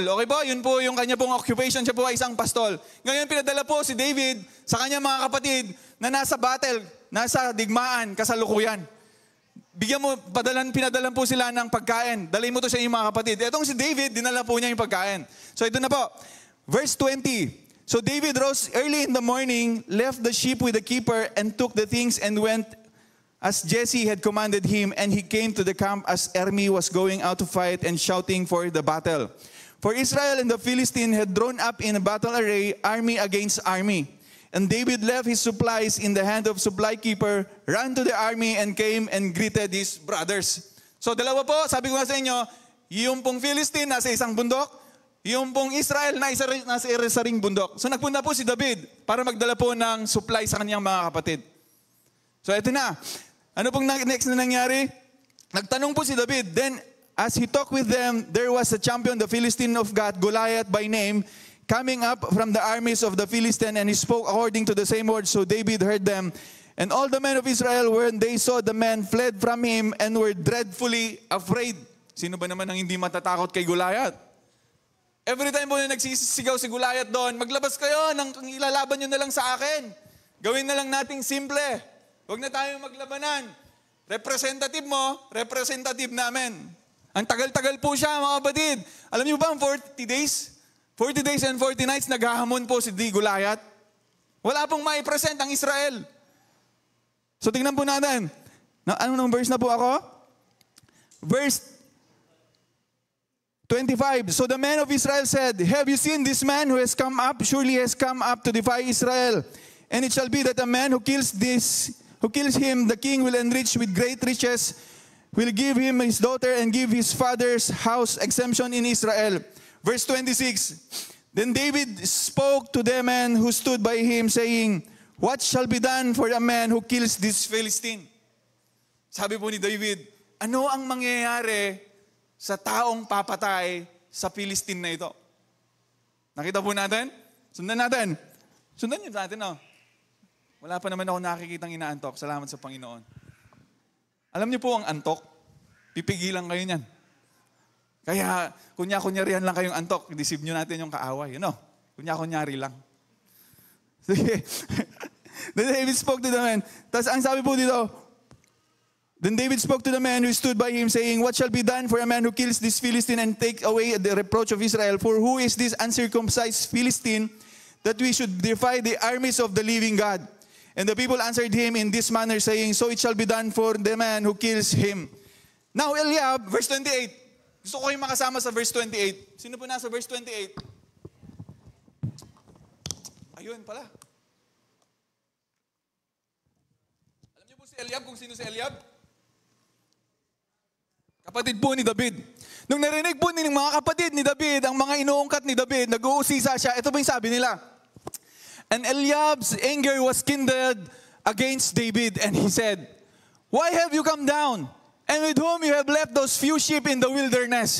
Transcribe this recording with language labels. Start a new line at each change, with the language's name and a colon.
Filipino: Okay po? Yun po yung kanya pong occupation. Siya po ay isang pastol. Ngayon pinadala po si David sa kanya mga kapatid na nasa battle, nasa digmaan, kasalukuyan. Bigyan mo, pinadalan po sila ng pagkain. Dalhin mo to sa inyong mga kapatid. Etong si David, dinala po niya yung pagkain. So ito na po. Verse 20.
English: So David rose early in the morning, left the sheep with the keeper, and took the things and went as Jesse had commanded him, and he came to the camp as army was going out to fight and shouting for the battle. For Israel and the Philistine had drawn up in battle array, army against army. And David left his supplies in the hand of supply keeper, ran to the army, and came and greeted his brothers.
Filipino: So dalawa po, sabi ko nga sa inyo, yung pong Philistine nasa isang bundok, yung pong Israel nasa isa ring bundok. So nagpunta po si David para magdala po ng supply sa kanyang mga kapatid. So eto na. Ano pong next na nangyari? Nagtanong po si David.
English: Then, as he talked with them, there was a champion, the Philistine of God, Goliath by name, coming up from the armies of the Philistine, and he spoke according to the same words. So David heard them. And all the men of Israel, when they saw the man, fled from him and were dreadfully afraid.
Filipino: Sino ba naman ang hindi matatakot kay Goliath?
English: Every time
Filipino: po na nagsisigaw si Goliath doon, maglabas kayo, ilalaban nyo na lang sa akin. Gawin na lang nating simple. Huwag na tayong maglabanan. Representative mo, representative namin. Ang tagal-tagal po siya, mga kapatid. Alam niyo ba ang 40 days?
English: 40 days and 40 nights
Filipino: naghahamon po si Goliath. Wala pong mai-present ang Israel. So tingnan po natin. Anong verse na po ako? Verse 25.
English: So the men of Israel said, "Have you seen this man who has come up? Surely he has come up to defy Israel. And it shall be that a man who kills him, the king will enrich with great riches, will give him his daughter and give his father's house exemption in Israel." Verse 26. Then David spoke to the men who stood by him, saying, "What shall be done for a man who kills this Philistine?"
Filipino: Sabi po ni David, ano ang mangyayari sa taong papatay sa Philistine na ito? Nakita po natin? Sundan natin. Sundan niyo natin, no? Wala pa naman ako nakikitang inaantok. Salamat sa Panginoon. Alam niyo po ang antok, pipigilan kayo niyan. Kaya, kunya-kunyarihan lang kayong antok. Deceive nyo natin yung kaaway.
English: You know?
Filipino: Kunya-kunyari lang. Sige.
English: Then David spoke to the man.
Filipino: Tapos ang sabi po dito,
English: then David spoke to the man who stood by him, saying, "What shall be done for a man who kills this Philistine and take away the reproach of Israel? For who is this uncircumcised Philistine that we should defy the armies of the living God?" And the people answered him in this manner, saying, "So it shall be done for the man who kills him." Now Eliab, verse 28.
Filipino: Gusto ko kayong makasama sa verse 28. Sino po nasa verse 28? Ayun pala. Alam niyo po si Eliab kung sino si Eliab? Kapatid po ni David. Nung narinig po ng mga kapatid ni David, ang mga inuungkat ni David, nag-uusisa siya, ito po yung sabi nila.
English: And Eliab's anger was kindled against David, and he said, "Why have you come down? And with whom you have left those few sheep in the wilderness?"